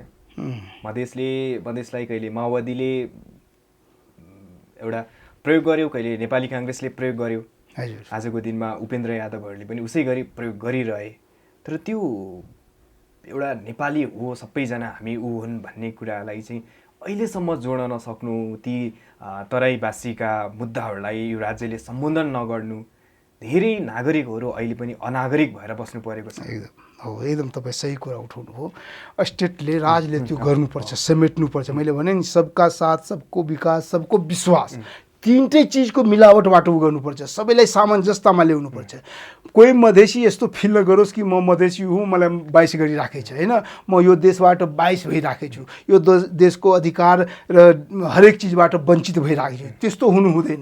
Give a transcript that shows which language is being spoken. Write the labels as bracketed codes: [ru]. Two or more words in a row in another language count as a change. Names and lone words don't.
[ne] मधेसलाई कहिले माओवादीले एउटा प्रयोग गर्यो, कहिले नेपाली काङ्ग्रेसले प्रयोग गर्यो, आजको दिनमा उपेन्द्र यादवहरूले पनि उसै गरी प्रयोग गरिरहे, तर त्यो एउटा नेपाली हो सबैजना हामी ऊ हुन् भन्ने कुरालाई चाहिँ अहिलेसम्म जोड्न नसक्नु, ती तराईवासीका मुद्दाहरूलाई यो राज्यले सम्बोधन नगर्नु, धेरै नागरिकहरू अहिले पनि अनागरिक भएर बस्नु परेको छ। एकदम हो, एकदम तपाईँ सही कुरा उठाउनु हो। स्टेटले, राजले त्यो गर्नुपर्छ, समेट्नुपर्छ। मैले भने नि [hi] सबका साथ, सबको विकास, सबको विश्वास, [ne] तीनटै चिजको मिलावटबाट उ गर्नुपर्छ, सबैलाई सामञ्जस्यतामा ल्याउनुपर्छ। कोही मधेसी यस्तो फिल नगरोस् कि म मधेसी हुँ, मलाई 22 गरिराखेको छ होइन, म यो देशबाट 22 भइराखेको छु, यो देशको अधिकार र हरेक चिजबाट वञ्चित भइराखेको छु, त्यस्तो हुनु हुँदैन।